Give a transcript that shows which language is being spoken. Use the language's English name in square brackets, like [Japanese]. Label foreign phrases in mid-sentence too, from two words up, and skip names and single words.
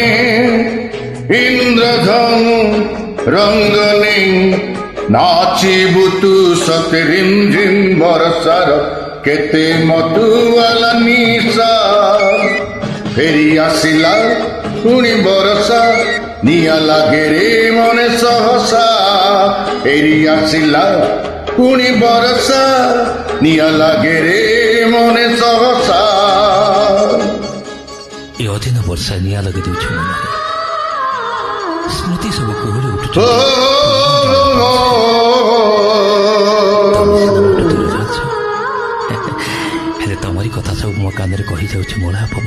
[Odia] ଇନ୍ଦ୍ରଧନୁ ରଙ୍ଗ ନେଇ ନାଚିବୁ ତୁ ସତେ ରିମ ଝିମ ବରଷାର କେତେ ମତୁଆଲା ନିଶା। ଫେରି ଆସିଲା পুଣି ବରଷା ନିଆଁ ଲାଗେ ରେ ମନେ ସହସା। ଫେରି ଆସିଲା পুଣି ବରଷା ନିଆଁ ଲାଗେ ରେ ମନେ ସହସା। ଏ ଅଦିନ ବର୍ଷା ନିଆଁ ଲଗେଇ ଦେଉଛି ମନରେ, ସ୍ମୃତି ସବୁ କୁହୁଳି ଉଠୁଛି। ହେଲେ ତମରି କଥା ସବୁ ମୋ କାନରେ କହିଯାଉଛି ମୋଳା ପବନ।